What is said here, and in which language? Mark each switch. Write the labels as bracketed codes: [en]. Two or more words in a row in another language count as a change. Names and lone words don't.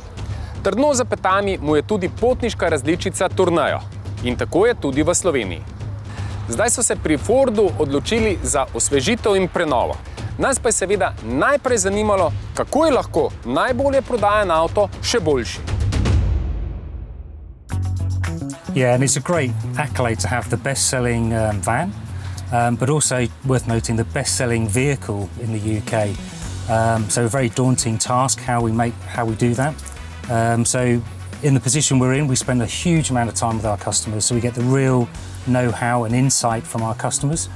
[sl] Trdno za petami mu je tudi potniška različica Tourneo. In tako je tudi v Sloveniji. Zdaj so se pri Fordu odločili za osvežitev in prenovo. Nas pa je seveda najprej zanimalo, kako je lahko najbolje prodajan avto še boljši. [en] Yeah, and it's a great accolade to have the best-selling van, but also worth noting the best-selling vehicle in the UK. So a very daunting task how we do that. So in the position we're in, we spend a huge amount of time with our customers, so we get the real know-how and insight from our customers.